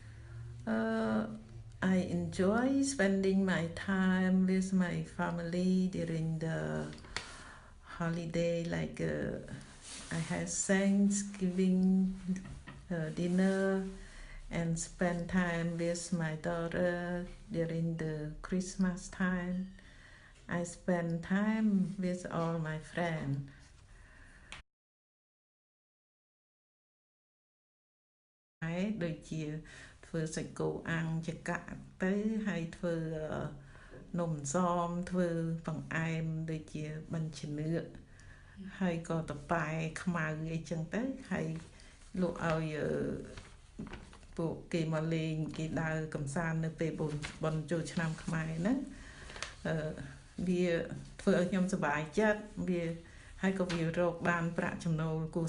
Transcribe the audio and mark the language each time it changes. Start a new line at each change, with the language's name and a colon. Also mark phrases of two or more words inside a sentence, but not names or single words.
English: I enjoy spending my time with my family during the holiday, like I have Thanksgiving dinner and spend time with my daughter during the Christmas time. I spend time with all my friends.
Khmer: ដូចជាធ្វើសាច់គោអាំងចង្កាក់ទៅហើយធ្វើនំអន្សមធ្វើ បង្អែមដូចជាបាញ់ឆ្នឿកហើយក៏តប៉ែខ្មៅអីចឹងទៅហើយលក់ឲ្យពួកគេមកលេងគេដើរកំសាន្តនៅពេលបុណ្យចូលឆ្នាំខ្មែរហ្នឹងវាធ្វើឲ្យខ្ញុំសប្បាយចិត្តវាហើយក៏វារកបានប្រាក់ចំណូលគួរសមដែរ